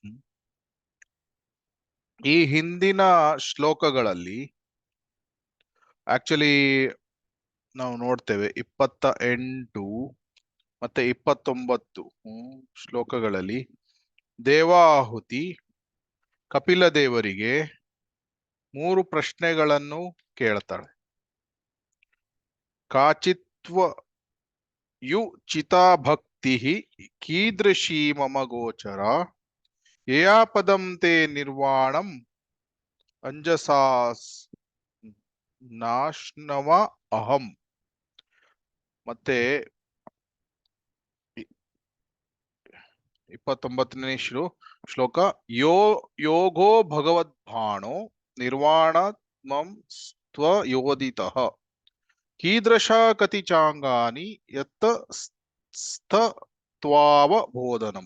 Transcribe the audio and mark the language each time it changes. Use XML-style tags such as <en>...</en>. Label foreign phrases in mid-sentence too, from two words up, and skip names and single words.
<kn>ಈ ಹಿಂದಿನ ಶ್ಲೋಕಗಳಲ್ಲಿ ಆಕ್ಚುಲಿ ನಾವು ನೋಡ್ತೇವೆ 28 ಮತ್ತೆ 29 ಶ್ಲೋಕಗಳಲ್ಲಿ ದೇವಾಹುತಿ ಕಪಿಲ ದೇವರಿಗೆ 3 ಪ್ರಶ್ನೆಗಳನ್ನು ಕೇಳ್ತಾಳೆ.</kn> <sa>ಕಾಚಿತ್ವ ಯು ಚಿತಾ ಭಕ್ತಿ ಕೀದೃಶೀ ಮಮ ಗೋಚರ ಯಯಾ ಪದಂ ತೇ ನಿರ್ವಾಣಂ ಅಂಜಸಾಸ್ ನಾಶ್ನವ ಅಹಂ.</sa> <kn>ಮತ್ತೆ 29ನೇ ಶ್ಲೋಕ</kn> <sa>ಯೋಗೋ ಭಗವದ್ಭಾಣೋ ನಿರ್ವಾಣಮಂ ಸ್ವಯೋದಿತಃ ಕೀದೃಶ ಕತಿ ಚಾಂಗಾನಿ ಯತ್ತ ಸ್ತತ್ವಾವಬೋಧನಂ.</sa>